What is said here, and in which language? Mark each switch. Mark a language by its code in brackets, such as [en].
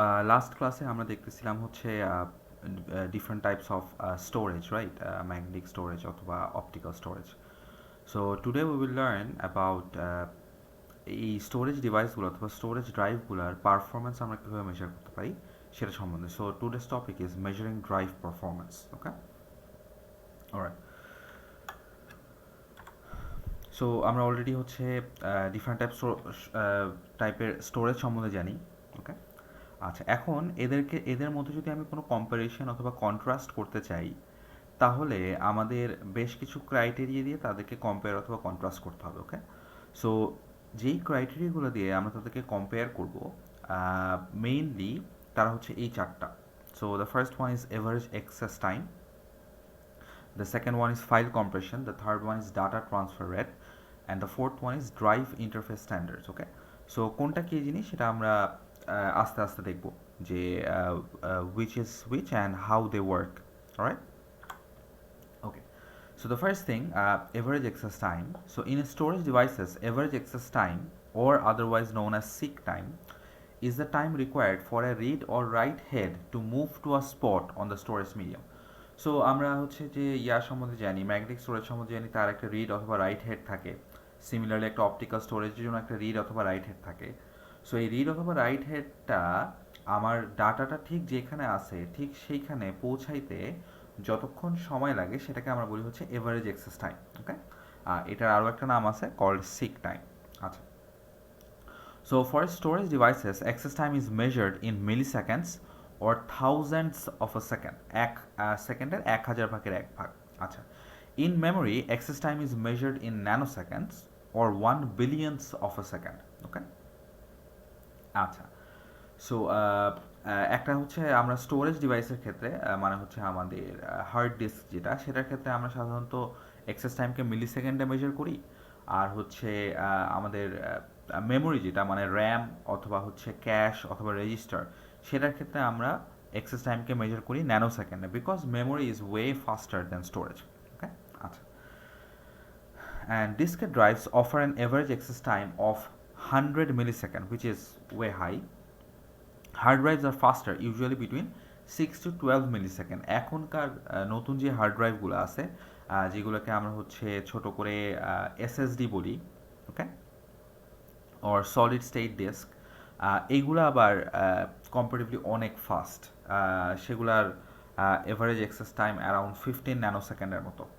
[bn] Last ক্লাসে আমরা দেখতেছিলাম হচ্ছে [en] different types of storage, right? Magnetic storage অথবা optical storage. So today we will learn about [bn] এই স্টোরেজ ডিভাইসগুলো অথবা স্টোরেজ ড্রাইভগুলোর পারফরমেন্স আমরা কীভাবে মেজার করতে পারি সেটা সম্বন্ধে। [en] So today's topic is measuring drive performance. Okay, alright. [bn] So আমরা অলরেডি হচ্ছে ডিফারেন্ট টাইপের স্টোরেজ সম্বন্ধে জানি। ওকে, আচ্ছা, এখন এদের মধ্যে যদি আমি কোনো কম্পারিশন অথবা কন্ট্রাস্ট করতে চাই, তাহলে আমাদের বেশ কিছু ক্রাইটেরিয়া দিয়ে তাদেরকে কম্পেয়ার অথবা কন্ট্রাস্ট করতে হবে। ওকে, সো যেই ক্রাইটেরিয়াগুলো দিয়ে আমরা তাদেরকে কম্পেয়ার করব, মেইনলি তারা হচ্ছে এই চারটা। [en] So the first one is average access time, the second one is file compression, the third one is data transfer rate, and the fourth one is drive interface standards. [bn] Okay, so কোনটা কি জিনিস সেটা আমরা আস্তে আস্তে দেখব যে [en] which is which and how they work. Alright, okay, so the first thing, average access time. So in storage devices, average access time, or otherwise known as seek time, is the time required for a read or write head to move to a spot on the storage medium. [bn] So আমরা হচ্ছে যে ইয়ার সম্বন্ধে জানি, magnetic storage সম্বন্ধে জানি, তার একটা read অথবা রাইট হেড থাকে। সিমিলারলি একটা অপটিক্যাল স্টোরেজের জন্য একটা রিড অথবা রাইট হেড থাকে। সো এই রিড অথবা রাইট হেডটা আমার ডাটাটা ঠিক যেখানে আছে ঠিক সেইখানে পৌঁছাইতে যতক্ষণ সময় লাগে সেটাকে আমরা বলি হচ্ছে এভারেজ অ্যাক্সেস টাইম। [en] okay, [bn] এটার আরও একটা নাম আছে [en] Called seek time. আচ্ছা, so for storage devices access time is measured in milliseconds or thousands of a second, [bn] এক সেকেন্ডের 1000 ভাগের 1 ভাগ। [en] আচ্ছা, in memory access time is measured in nanoseconds or 1 billionths of a second. [bn] ওকে, আচ্ছা, সো একটা হচ্ছে আমরা স্টোরেজ ডিভাইসের ক্ষেত্রে মানে হচ্ছে আমাদের হার্ড ডিস্ক যেটা, সেটার ক্ষেত্রে আমরা সাধারণত অ্যাক্সেস টাইমকে মিলি সেকেন্ডে মেজার করি। আর হচ্ছে আমাদের মেমোরি যেটা মানে র্যাম অথবা হচ্ছে ক্যাশ অথবা রেজিস্টার, সেটার ক্ষেত্রে আমরা অ্যাক্সেস টাইমকে মেজার করি ন্যানো সেকেন্ডে, [en] Because memory is way faster than storage. Okay, আচ্ছা, and diskette drives offer an average access time of 100 millisecond, which is way high. Hard drives are faster, usually between 6 to 12 millisecond. [bn] এখনকার নতুন যে hard ড্রাইভগুলো আছে, যেগুলোকে আমরা হচ্ছে ছোট করে এসএসডি বলি, ওকে, অর সলিড স্টেট ডিস্ক, এইগুলো আবার কম্পারেটিভলি অনেক ফাস্ট। সেগুলার এভারেজ অ্যাক্সেস টাইম অ্যারাউন্ড 15 ন্যানোসেকেন্ডের মতো।